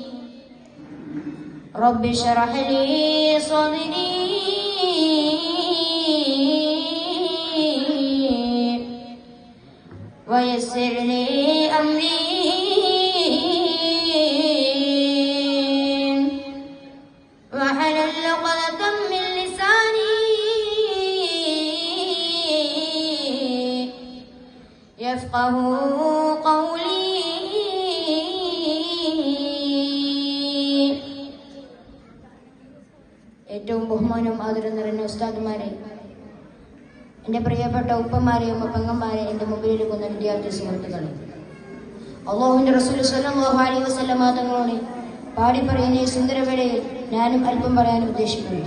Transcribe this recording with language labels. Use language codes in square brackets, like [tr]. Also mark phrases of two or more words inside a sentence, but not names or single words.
[ar] رب اشرح لي صدري ويسر لي أمري واحلل عقدة من لساني يفقه قولي [ml] ഏറ്റവും ബഹുമാനവും ആദരവും നിറഞ്ഞ ഉസ്താദുമാരെ, എൻ്റെ പ്രിയപ്പെട്ട ഉപ്പമാരെയും പെങ്ങന്മാരെ, എൻ്റെ മുമ്പിലിരിക്കുന്ന വിദ്യാർത്ഥി സുഹൃത്തുക്കളെ, അല്ലാഹുവിൻ്റെ റസൂൽ [ar] صلى الله عليه وسلم [ml] തങ്ങളോട് പാടി പറയുന്ന ഈ സുന്ദരവേളയിൽ ഞാനും അല്പം പറയാൻ ഉദ്ദേശിക്കുന്നു.